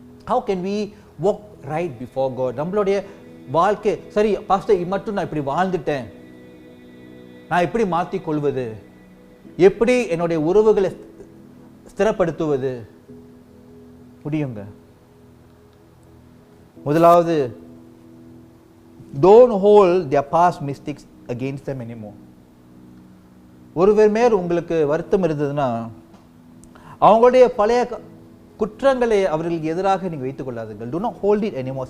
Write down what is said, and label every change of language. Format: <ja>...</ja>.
<en>How can we walk right before God?</en> <ta>நம்மளுடைய வாழ்க்கை சரி பாஸ்டர், மட்டும் நான் இப்படி வாழ்ந்துட்டேன், நான் எப்படி மாற்றிக்கொள்வது? எப்படி என்னுடைய உறவுகளை ஸ்திரப்படுத்துவது முடியுங்க. முதலாவது,</ta> <en>don't hold their past mistakes against them anymore.</en> <ta>ஒருவர் மேல் உங்களுக்கு வருத்தம் இருந்ததுன்னா அவங்களுடைய பழைய குற்றங்களை அவர்களுக்கு எதிராக நீங்க வைத்துக் கொள்ளாதீர்கள்.</ta> <en>do not hold it anymore.</en>